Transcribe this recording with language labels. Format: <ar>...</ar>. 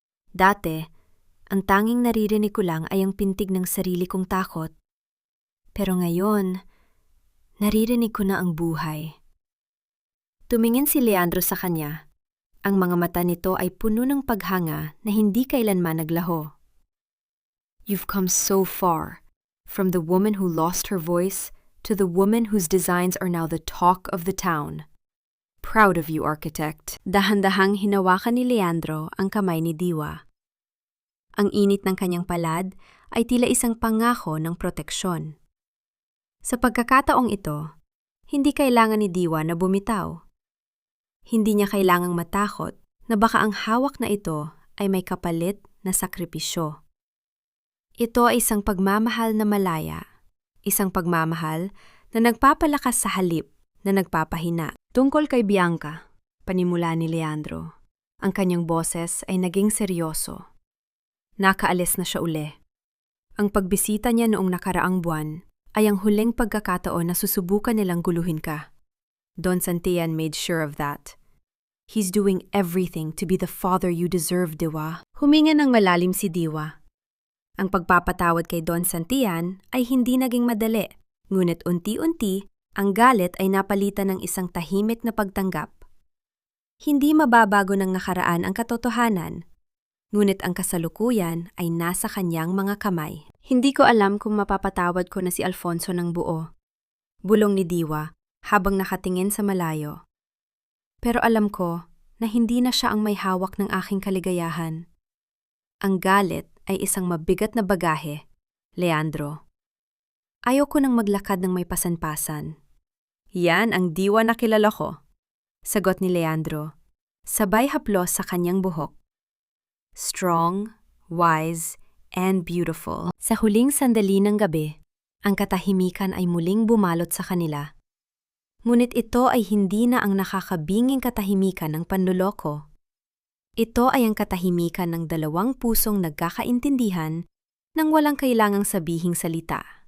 <tl>Dati, ang tanging naririnig ko lang ay ang pintig ng sarili kong takot. Pero ngayon, naririnig ko na ang buhay. Tumingin si Leandro sa kanya. Ang mga mata nito ay puno ng paghanga na hindi kailanman naglaho.</tl> <en>You've come so far, from the woman who lost her voice to the woman whose designs are now the talk of the town. Proud of you, architect.</en> <tl>Dahan-dahang hinawakan ni Leandro ang kamay ni Diwa. Ang init ng kanyang palad ay tila isang pangako ng proteksyon. Sa pagkakataong ito, hindi kailangan ni Diwa na bumitaw. Hindi niya kailangang matakot na baka ang hawak na ito ay may kapalit na sakripisyo. Ito ay isang pagmamahal na malaya, isang pagmamahal na nagpapalakas sa halip na nagpapahina. Tungkol kay Bianca, panimula ni Leandro, ang kanyang boses ay naging seryoso. Nakaalis na siya uli. Ang pagbisita niya noong nakaraang buwan ay ang huling pagkakataon na susubukan nilang guluhin ka.</tl> <en>Don Santillan made sure of that. He's doing everything to be the father you deserve, Diwa.</en> <tl>Huminga ng malalim si Diwa. Ang pagpapatawad kay Don Santillan ay hindi naging madali. Ngunit unti-unti, ang galit ay napalitan ng isang tahimik na pagtanggap. Hindi mababago ng nakaraan ang katotohanan, ngunit ang kasalukuyan ay nasa kanyang mga kamay. Hindi ko alam kung mapapatawad ko na si Alfonso ng buo. Bulong ni Diwa habang nakatingin sa malayo. Pero alam ko na hindi na siya ang may hawak ng aking kaligayahan. Ang galit ay isang mabigat na bagahe, Leandro. Ayaw ko nang maglakad ng may pasan-pasan. Yan ang Diwa na kilala ko, Sagot ni Leandro, sabay haplos sa kanyang buhok.</tl> <en>strong, wise, and beautiful.</en> <tl>Sa huling sandali ng gabi, ang katahimikan ay muling bumalot sa kanila. Ngunit ito ay hindi na ang nakakabinging katahimikan ng panloloko. Ito ay ang katahimikan ng dalawang pusong nagkakaintindihan nang walang kailangang sabihing salita.</tl>